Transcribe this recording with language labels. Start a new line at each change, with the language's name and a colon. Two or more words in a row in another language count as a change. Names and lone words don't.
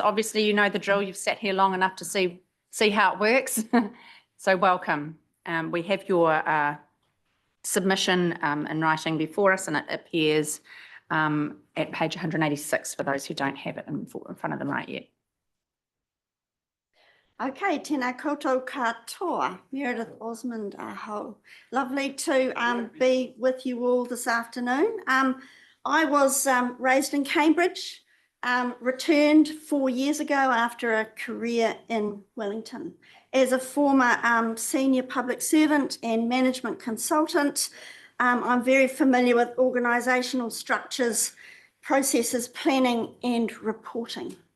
English: Obviously, you know the drill. You've sat here long enough to see how it works. So welcome. We have your submission in writing before us, and it appears at page 186 for those who don't have it in front of them right yet.
Māori: Okay, tēnā koutou katoa, Meredith Osmond aho.
English: Lovely to be with you all this afternoon. I was raised in Cambridge, returned 4 years ago after a career in Wellington. As a former senior public servant and management consultant, I'm very familiar with organisational structures, processes, planning and reporting.